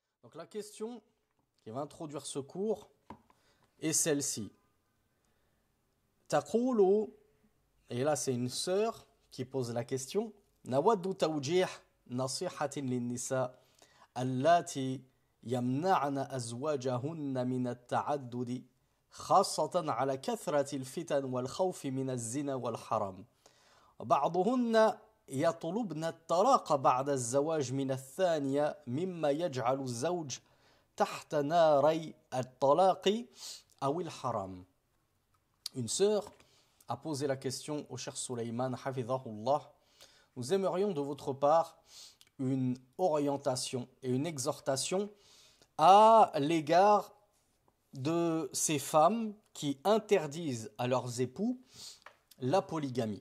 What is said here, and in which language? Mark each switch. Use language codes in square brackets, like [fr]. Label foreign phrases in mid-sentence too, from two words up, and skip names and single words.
[fr] Donc la question qui va introduire ce cours est celle-ci. Taqulu, et là c'est une sœur qui pose la question. [ar] نود توجيه نصيحة للنساء اللاتي يمنعن أزواجهن من التعدد خاصة على كثرة الفتن والخوف من الزنا والحرام. بعضهن يطلبن الطلاق بعد الزواج من الثانية مما يجعل الزوج تحت ناري الطلاق أو الحرام. [fr] Une sœur a posé la question au cher Sulaiman, hafidhahullah. Nous aimerions de votre part une orientation et une exhortation à l'égard de ces femmes qui interdisent à leurs époux la polygamie.